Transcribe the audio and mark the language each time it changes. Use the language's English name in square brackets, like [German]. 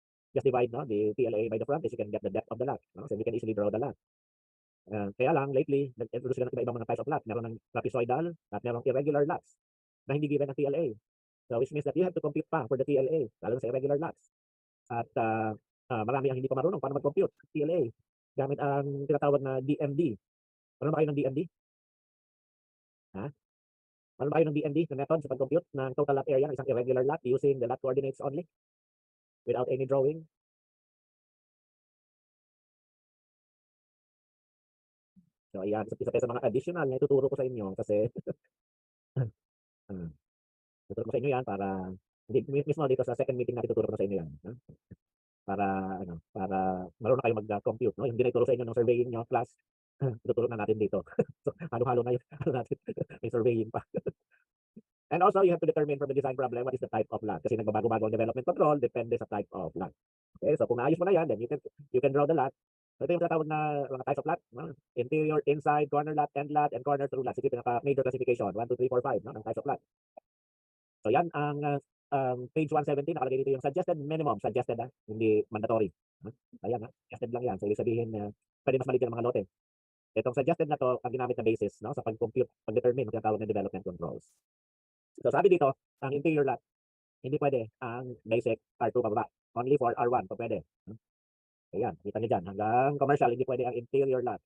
[English] Just divide, no, the TLA by the frontage, you can get the depth of the lot, no? So you can easily draw the lot. [Filipino] Kaya lang lately, nag-introduce sila ng iba-ibang mga types of lot. Meron ng trapezoidal at merong irregular lots na hindi given ng TLA. [English] So which means that you have to compute pa for the TLA, [Filipino] lalo na sa irregular lots. At marami ang hindi pa marunong paano mag-compute TLA gamit ang tinatawag na DMD. Ano ba kayo ng DMD? Ha? Ano ba kayo ng DMD na method sa pag-compute ng total lot area ng isang irregular lot [English] using the lot coordinates only without any drawing? [Filipino] So ayan, isa sa mga additional na ituturo ko sa inyo kasi uh, tuturo ko sa inyo yan para hindi mismo dito sa second meeting natin tuturo ko sa inyo yan. Para para marunong na kayo mag-compute, no? Yung hindi na ituro sa inyo ng surveying nyo class, ituturo na natin dito. So halo-halo na yung natin, may surveying pa. [English] And also, you have to determine from the design problem what is the type of lot. [Filipino] Kasi nagbabago-bago ang development control, depende sa type of lot. Okay, so kung naayos mo na yan, [English] then you can draw the lot. [Filipino] So ito yung tinatawag na mga types of lot, no? [English] Interior, inside, corner lot, end lot, and corner through lot. [Filipino] Ito yung pinaka-major classification, [English] 1, 2, 3, 4, 5, no? Ng types of lot. [Filipino] So yan ang page 170, nakalagay dito yung suggested minimum, suggested hindi mandatory. Ayan, suggested lang yan. So ibig sabihin, pwede mas maliit ang mga lote. Itong suggested na to, ang ginamit na basis, no, sa pag-compute, pag-determine ng tinatawag na development controls. So sabi dito, ang interior lot, hindi pwede ang basic R2 pababa. Only for R1 pa pwede. Ayan, kita niyo dyan. Hanggang commercial, hindi pwede ang interior lot.